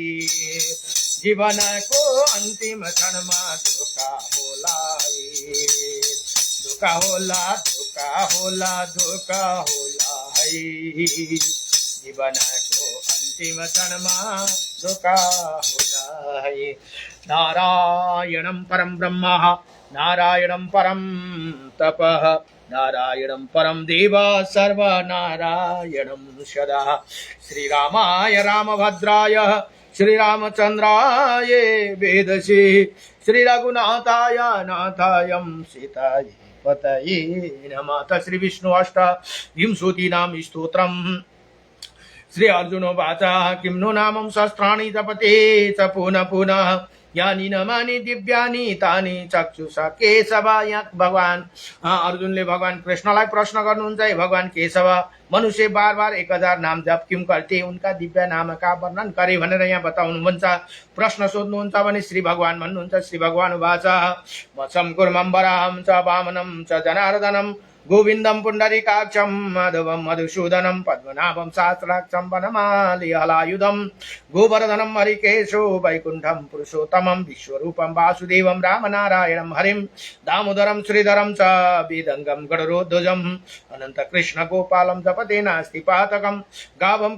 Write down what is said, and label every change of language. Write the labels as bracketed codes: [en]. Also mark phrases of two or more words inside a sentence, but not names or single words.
[ne] जीवनको अन्तिम क्षणमा धोका होला है, धोका होला धोका होला धोका होला है, जीवनको अन्तिम क्षणमा धोका होला है। [sa] नारायणं परं ब्रह्म, नारायणं परं तपः, नारायणं परं देव सर्वनारायणं सदा। श्रीरामाय रामभद्राय श्रीरामचन्द्राय वेदसे, श्रीरघुनाथाय नाथाय सीताय पतये नमः। श्री विष्णु अष्टविंशतिनाम स्तोत्रम्। श्री अर्जुनोवाच किं नो नामं सहस्राणि जपते च पुनः पुनः, यानी नमानि दिव्यानि तानि चक्षुषा केशव। [ne] यहाँ भगवान अर्जुनले भगवान कृष्णलाई प्रश्न गर्नुहुन्छ, हे भगवान केशव, [hi] मनुष्य बार बार 1000 नाम जप क्यों करते, उनका दिव्य नाम का वर्णन करे [ne] भनेर यहाँ बताउनुहुन्छ, प्रश्न सोध्नुहुन्छ भने श्री भगवान भन्नुहुन्छ। [sa] श्री भगवान वाच मत्सं कुर्मं वराहं च वामनं च जनार्दनं गोविंदम पुंडरीकाक्षं माधवं मधुसूदनं पद्मनाभं सहस्राक्षं वनमालि हलायुधं गोवर्धनं हरिकेशो वैकुंठं पुरुषोत्तमं विश्वरूपं वासुदेवं रामनारायणं हरिं दामोदरं श्रीधरं च वेदंगं गरुडध्वजम् अनन्तकृष्ण गोपालं जपते नास्ति पातकं गावं